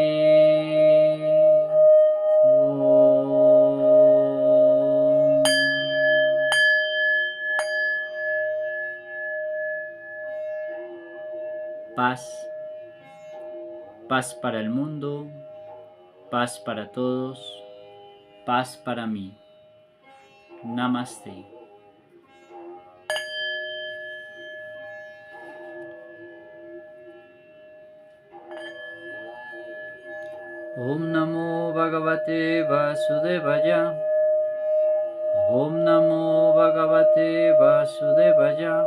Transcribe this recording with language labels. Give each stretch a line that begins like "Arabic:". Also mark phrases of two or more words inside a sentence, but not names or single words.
Spanish: Om. Paz, paz para el mundo, paz para todos, paz para mí. Namaste.
Sanskrit: Om Namo Bhagavate Vasudevaya. Om Namo Bhagavate Vasudevaya.